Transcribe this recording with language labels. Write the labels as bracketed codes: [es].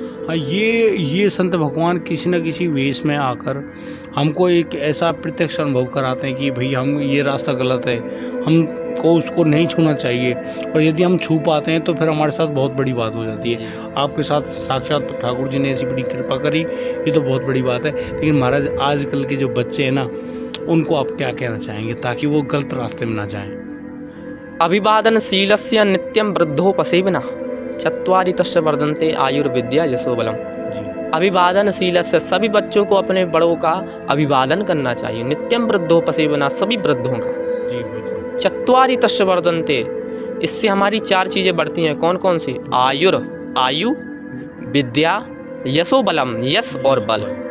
[hi] हाँ, ये संत भगवान किसी न किसी वेश में आकर हमको एक ऐसा प्रत्यक्ष अनुभव कराते हैं कि भाई हम ये रास्ता गलत है, हमको उसको नहीं छूना चाहिए, और यदि हम छू पाते हैं तो फिर हमारे साथ बहुत बड़ी बात हो जाती है। आपके साथ साक्षात ठाकुर जी ने ऐसी बड़ी कृपा करी, ये तो बहुत बड़ी बात है। लेकिन महाराज, आजकल के जो बच्चे हैं ना, उनको आप क्या कहना चाहेंगे ताकि वो गलत रास्ते में ना जाएं? [sa] अभिवादनशीलस्य नित्यं वृद्धोपसेवनः चत्वारि तस्य वर्धन्ते आयुर्विद्या यशोबलम। [hi] अभिवादनशीलस्य, सभी बच्चों को अपने बड़ों का अभिवादन करना चाहिए। [sa] नित्यम वृद्धोपसेवनः, [hi] सभी वृद्धों का। जी बिल्कुल। [sa] चत्वारि तस्य वर्धन्ते, [hi] इससे हमारी 4 चीज़ें बढ़ती हैं। कौन कौन सी? आयु, विद्या, यशोबलम, यश और बल।